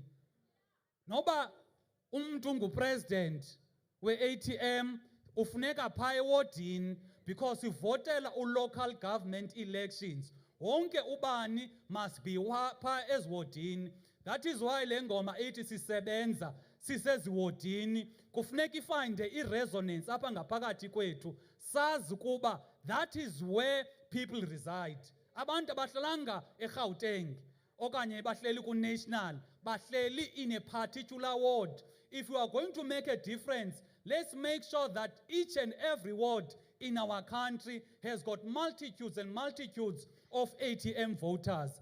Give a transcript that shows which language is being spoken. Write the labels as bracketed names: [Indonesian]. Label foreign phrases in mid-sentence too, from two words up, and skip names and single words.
[Xhosa] Noba umuntu ngupresident we-ATM ufuneka phaa ewodini because ivotela u- [English] local government elections. [Xhosa] Wonke ubani [English] must be [Xhosa] phaa eziwodini. [English] That is why [Xhosa] le ngoma ithi sisebenza siseziwodini. Kufuneka ifinde i-resonance apha ngaphakathi kwethu. Sazi ukuba [English] that is where people reside. [Xhosa] Abantu abahlalanga eGauteng okanye bahleli ku-national, bahleli [English] in a particular ward. If we are going to make a difference, let's make sure that each and every ward in our country has got multitudes and multitudes of ATM voters.